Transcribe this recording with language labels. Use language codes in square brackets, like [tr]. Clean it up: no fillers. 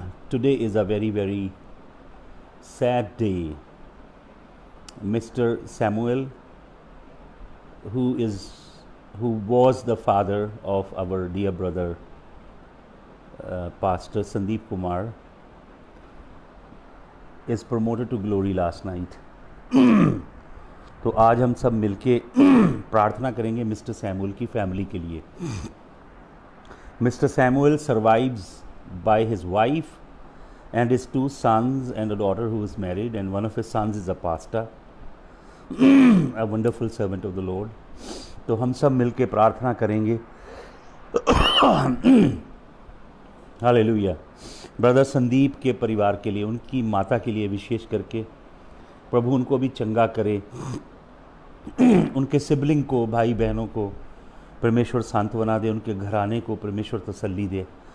[en] Today is a very, very sad day. Mr. Samuel, who was the father of our dear brother Pastor Sandeep Kumar, is promoted to glory last night. [hi] तो आज हम सब मिलके प्रार्थना करेंगे mister Samuel की family के लिए. [en] Mr. Samuel survives by his wife and his 2 sons and a daughter who is married, and one of his sons is a pastor, a wonderful servant of the Lord. [hi] तो हम सब मिलके प्रार्थना करेंगे. Hallelujah. Brother Sandeep के परिवार के लिए, उनकी माता के लिए विशेष करके प्रभु उनको भी चंगा करे. उनके सिबलिंग को, भाई बहनों को परमेश्वर सांत्वना दे, उनके घराने को परमेश्वर तसल्ली दे.